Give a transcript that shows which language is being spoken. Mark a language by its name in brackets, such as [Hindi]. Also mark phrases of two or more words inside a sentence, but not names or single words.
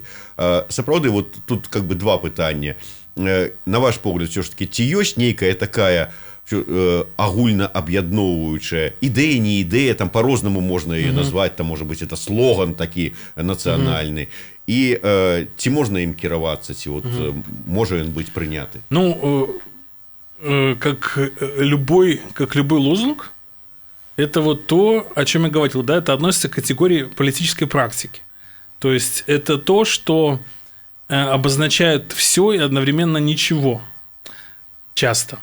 [Belarusian] Сапраўды, [Russian] вот тут как бы [Belarusian] два пытання. На ваш погляд, [Russian] все ж таки, [Belarusian] ці ёсць нейкая такая агульна аб'ядноўваючая ідэя, не ідэя, там по-рознаму можна її назваць, там можа быць это слоган такі нацыянальны, і ці можна ім кіравацца, ці вот можа ён быць прыняты? [Russian] Ну, как любой лозунг, это вот то, о чем я говорил, да, это относится к категории политической практики. То есть это то, что обозначает все и одновременно ничего. Часто.